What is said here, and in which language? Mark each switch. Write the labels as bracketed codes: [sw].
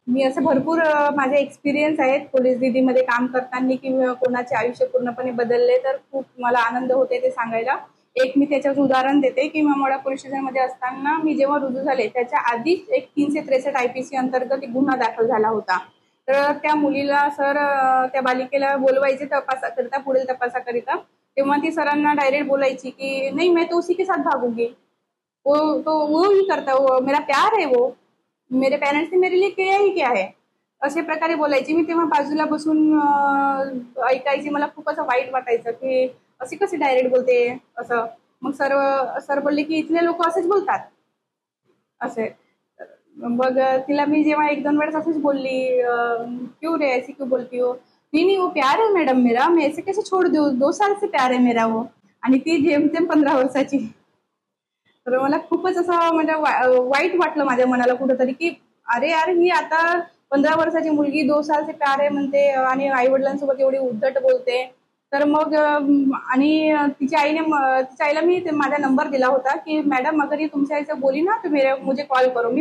[mr] मी असं भरपूर माझे एक्सपिरियन्स आहेत पोलीस दिदीमध्ये काम करताना, किंवा कोणाचे आयुष्य पूर्णपणे बदलले तर खूप मला आनंद होते ते सांगायला. एक मी त्याच्यावर उदाहरण देते की इमामवाडा पोलीस स्टेशनमध्ये असताना मी जेव्हा रुजू झाले त्याच्या आधीच एक 363 IPC अंतर्गत एक गुन्हा दाखल झाला होता. तर त्या मुलीला सर त्या बालिकेला बोलवायचे तपासाकरिता, पुढील तपासाकरिता. तेव्हा ती सरांना डायरेक्ट बोलायची की [hi] नहीं मैं तो उसी के साथ भागूंगी, वो ही करता, वो मेरा प्यार है, वो मेरे पेरेंट्स ने मेरे लिए किया ही क्या है, [mr] अशा प्रकारे बोलायची. मी तेव्हा बाजूला बसून ऐकायची. मला खूप असं वाईट वाटायचं की अशी कशी डायरेक्ट बोलते असं. मग सर बोलले की इथले लोक असेच बोलतात असे. मग तिला मी जेव्हा 1-2 वेळेस असंच बोलली, [hi] क्यों रे ऐसी क्यों बोलती हो, नहीं वो प्यार है मैडम मेरा, मैं ऐसे कैसे छोड़ दूं, 2 साल से प्यार है मेरा वो. [mr] आणि ती जेमतेम 15 वर्षाची. तर मला खूपच असं म्हणजे वाईट वाटलं माझ्या मनाला कुठंतरी की अरे यार, ही आता 15 वर्षाची मुलगी [hi] 2 साल से प्यार [mr] आहे म्हणते आणि आई वडिलांसोबत एवढी उद्धट बोलते. तर मग आणि तिच्या आईला मी माझा नंबर दिला होता की मॅडम [hi] अगर ये तुमच्या ऐसे बोली ना तो मुझे कॉल करो.